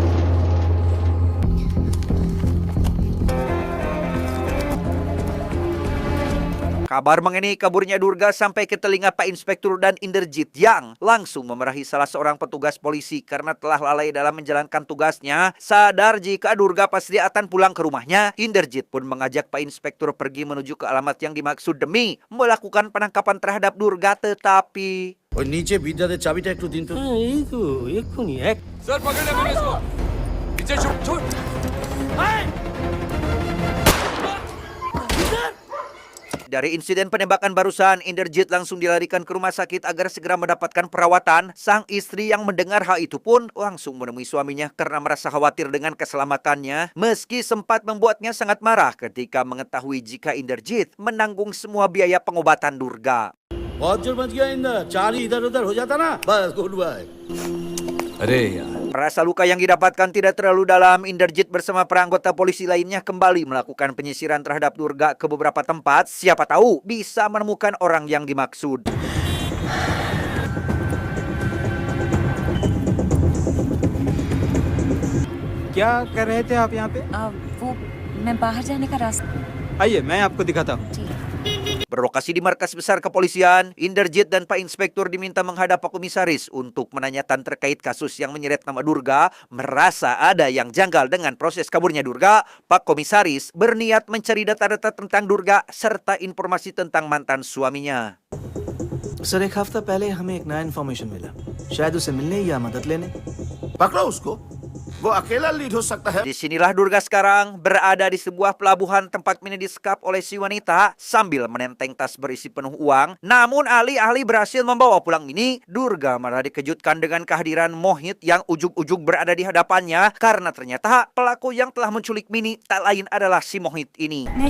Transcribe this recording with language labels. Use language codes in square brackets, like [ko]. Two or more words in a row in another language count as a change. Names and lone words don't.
[id] Kabar mengenai kaburnya Durga sampai ke telinga Pak Inspektur dan Inderjit yang langsung memarahi salah seorang petugas polisi karena telah lalai dalam menjalankan tugasnya. Sadar jika Durga pasti akan pulang ke rumahnya, Inderjit pun mengajak Pak Inspektur pergi menuju ke alamat yang dimaksud demi melakukan penangkapan terhadap Durga, tetapi [bn] ওই নিচে বিদ্যাদের চাবিটা একটু দিন তো। হ্যাঁ এই তো এক্ষুনি এক [hi] सर पकड़ ले मैंने इसको पीछे छूट छूट [id] dari insiden penembakan barusan, Inderjit langsung dilarikan ke rumah sakit agar segera mendapatkan perawatan. Sang istri yang mendengar hal itu pun langsung menemui suaminya karena merasa khawatir dengan keselamatannya. Meski sempat membuatnya sangat marah ketika mengetahui jika Inderjit menanggung semua biaya pengobatan Durga. [hi] बहुत जोर मच गया इंदर, चार ही इधर उधर हो जाता ना, बस [en] good bye. [hi] अरे यार [id] Rasa luka yang didapatkan tidak terlalu dalam. Inderjit bersama para anggota polisi lainnya kembali melakukan penyisiran terhadap Durga ke beberapa tempat. Siapa tahu bisa menemukan orang yang dimaksud. [hi] क्या कर रहे थे आप यहाँ पे? वो मैं बाहर जाने का रास्ता आइए मैं आपको दिखाता हूँ। [id] Berlokasi di markas besar kepolisian, Inderjit dan Pak Inspektur diminta menghadap Pak Komisaris untuk menanyakan terkait kasus yang menyeret nama Durga. Merasa ada yang janggal dengan proses kaburnya Durga, Pak Komisaris berniat mencari data-data tentang Durga serta informasi tentang mantan suaminya. [hi] सर एक हफ्ता पहले हमें एक नया इन्फॉर्मेशन मिला, शायद उसे मिलने या मदद लेने। पकड़ो उसको, वो अकेला लीड हो सकता है। [id] Disinilah Durga sekarang berada di sebuah pelabuhan tempat Mini disekap oleh si wanita sambil menenteng tas berisi penuh uang. Namun alih-alih berhasil membawa pulang Mini, Durga malah dikejutkan dengan kehadiran Mohit yang ujug-ujug berada di hadapannya karena ternyata pelaku yang telah menculik Mini tak lain adalah si Mohit ini.